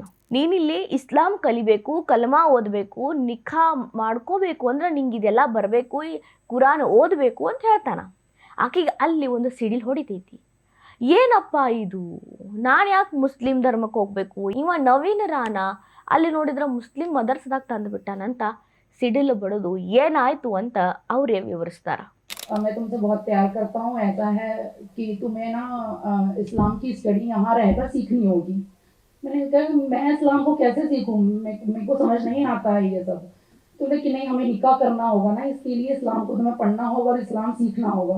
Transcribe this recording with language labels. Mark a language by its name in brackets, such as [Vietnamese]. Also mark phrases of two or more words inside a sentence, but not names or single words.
[Kannada] ನೀನಿಲ್ಲಿ ಇಸ್ಲಾಂ ಕಲಿಬೇಕು, ಕಲ್ಮಾ ಓದಬೇಕು, ನಿಖಾ ಮಾಡ್ಕೋಬೇಕು ಅಂದ್ರೆ ನಿಂಗೆ ಇದೆಲ್ಲ ಬರಬೇಕು, ಈ ಕುರಾನ್ ಓದಬೇಕು ಅಂತ ಹೇಳ್ತಾನ. ಆಕೆಗೆ ಅಲ್ಲಿ ಒಂದು ಸಿಡಿಲ್ ಹೊಡಿತೈತಿ. ಏನಪ್ಪ ಇದು, ನಾನು ಯಾಕೆ ಮುಸ್ಲಿಂ ಧರ್ಮಕ್ಕೆ ಹೋಗ್ಬೇಕು, ಇವ ನವೀನ್ ರಾಣಾ ಅಲ್ಲಿ ನೋಡಿದ್ರೆ ಮುಸ್ಲಿಂ ಮದರ್ಸದಾಗ ತಂದುಬಿಟ್ಟಾನಂತ ಸಿಡಿಲು ಬಡೋದು ಏನಾಯ್ತು ಅಂತ ಅವರೇ ವಿವರಿಸ್ತಾರ. [Hindi] मैं तुमसे बहुत प्यार करता हूँ, ऐसा है कि तुम्हें ना इस्लाम की स्टडी यहाँ रहकर सीखनी होगी। मैंने कहा मैं इस्लाम को कैसे सीखूँ, मेरे को समझ नहीं आता है ये सब। तो लेकिन नहीं, हमें निकाह करना होगा ना, इसके लिए इस्लाम को तुम्हें पढ़ना होगा और इस्लाम सीखना होगा।